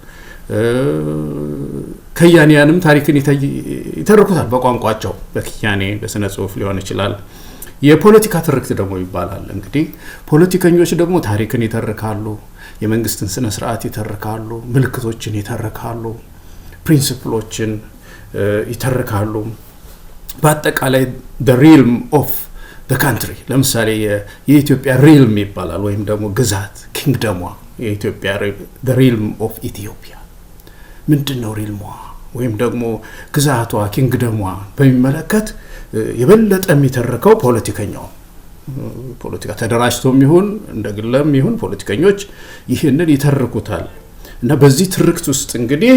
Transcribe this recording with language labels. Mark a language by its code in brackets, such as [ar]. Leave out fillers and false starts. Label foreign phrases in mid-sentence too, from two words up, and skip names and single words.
[am] ከያኔያንም ታሪክን ይተርኩታል በቋንቋቸው፣ በክያኔ በስነ ጽሁፍ ሊሆን ይችላል። የፖለቲካ ትርክት ደግሞ ይባላል። እንግዲህ ፖለቲከኞች ደግሞ ታሪክን ይተርካሉ፣ የመንግስትን ስነ ስርዓት ይተርካሉ፣ ምልክቶችን ይተርካሉ፣ ፕሪንሲፕሎችን ይተርካሉ። በአጠቃላይ [en] the realm of the country [am] ለምሳሌ የኢትዮጵያ ሪልም ይባላል ወይም ደግሞ ግዛት ኪንግደሟ የኢትዮጵያ [en] the realm of Ethiopia [am] ምንድነው ሪልሟ ወይም ደግሞ ግዛቷ ኪንግደሟ በሚመለከት የበለጠ የሚተርከው ፖለቲከኛው ፖለቲካ ተደራጅቶም ይሁን እንደግለም ይሁን ፖለቲከኞች ይህንን ይተርኩታል እና በዚህ ትርክት ውስጥ እንግዲህ